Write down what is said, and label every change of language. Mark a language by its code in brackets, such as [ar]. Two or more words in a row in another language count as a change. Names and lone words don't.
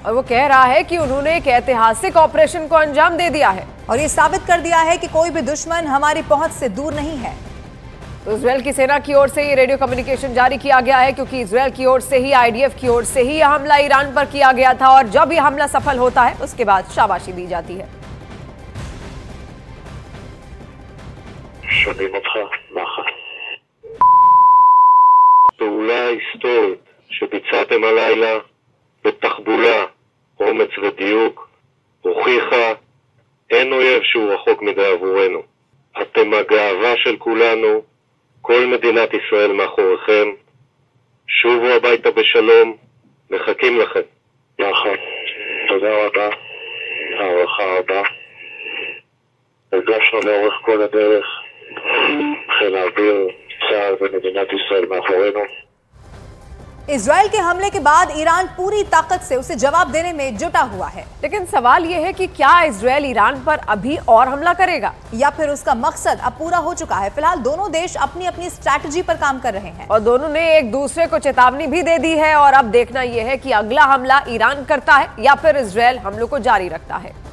[hi] और वो कह रहा है कि उन्होंने एक ऐतिहासिक ऑपरेशन को अंजाम दे दिया है और ये साबित कर दिया है कि कोई भी दुश्मन हमारी पहुंच से दूर नहीं है। तो इजरायल की सेना की ओर से ये [en] radio communication [hi] जारी किया गया है क्योंकि इजरायल की ओर से ही आईडीएफ की ओर से ही यह हमला ईरान पर किया गया था और जब यह हमला सफल होता है उसके बाद शाबाशी दी जाती है। [he] שומעים אותך, נחת. פעולה היסטורית שביצעתם הלילה בתחבולה, אומץ ודיוק, הוכיחה אין אויב שהוא רחוק מדי עבורנו. אתם הגאווה של כולנו, כל מדינת ישראל מאחוריכם. שובו הביתה בשלום, מחכים לכם. נחת, תודה רבה, הערכה רבה. הרגשנו לאורך כל הדרך חיל האוויר, צה"ל ומדינת ישראל מאחורינו। [hi] इजरायल के हमले के बाद ईरान पूरी ताकत से उसे जवाब देने में जुटा हुआ है, लेकिन सवाल यह है कि क्या इजरायल ईरान पर अभी और हमला करेगा या फिर उसका मकसद अब पूरा हो चुका है। फिलहाल दोनों देश अपनी अपनी स्ट्रैटेजी पर काम कर रहे हैं और दोनों ने एक दूसरे को चेतावनी भी दे दी है और अब देखना यह है कि अगला हमला ईरान करता है या फिर इजरायल हमलों को जारी रखता है।